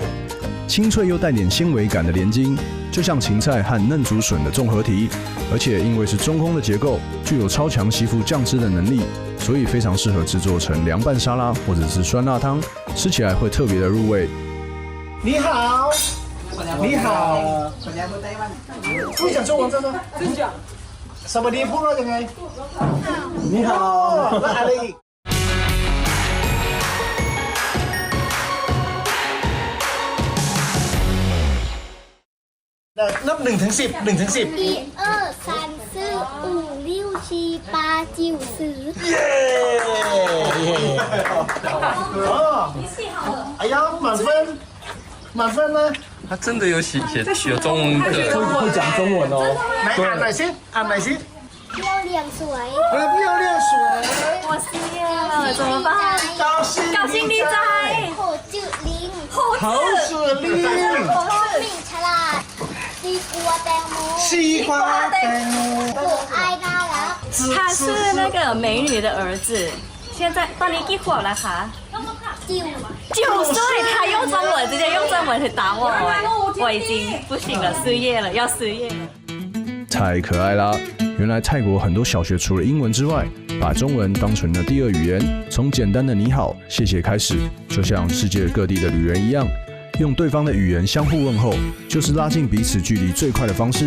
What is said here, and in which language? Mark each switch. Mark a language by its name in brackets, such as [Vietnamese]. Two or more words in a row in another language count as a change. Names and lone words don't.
[Chinese] 清脆又带点纤维感的莲经，就像芹菜和嫩竹笋的综合体，而且因为是中空的结构，具有超强吸附酱汁的能力，所以非常适合制作成凉拌沙拉或者是酸辣汤，吃起来会特别的入味。你好，你好，不想中文这个？什么地 [Thai] พูดว่ายังไง [Chinese] 你好， [Thai] แล้วอะไรอีกนับ1 ถึง 10 1 ถึง 10 [Chinese] 1、2、3、4、5、6、7、8、9、10。耶！哦，哎呀，满分呢？他真的有写有中文的，会讲中文哦。来按哪些？按哪些？漂亮水。漂亮水。我失业了，怎么办？高兴利哉。猴子林。猴子林。聪明ฉลาด西瓜แตงโม可爱น่ารัก 他是那个美女的儿子。现在 [Thai] ตอนนี้กี่ขวบแล้วคะ [Chinese] 9 岁，他用中文直接用中文去打我，我已经不行了，失业了，要失业了。太可爱啦！原来泰国很多小学除了英文之外，把中文当成了第二语言，从简单的你好、谢谢开始，就像世界各地的旅人一样，用对方的语言相互问候，就是拉近彼此距离最快的方式。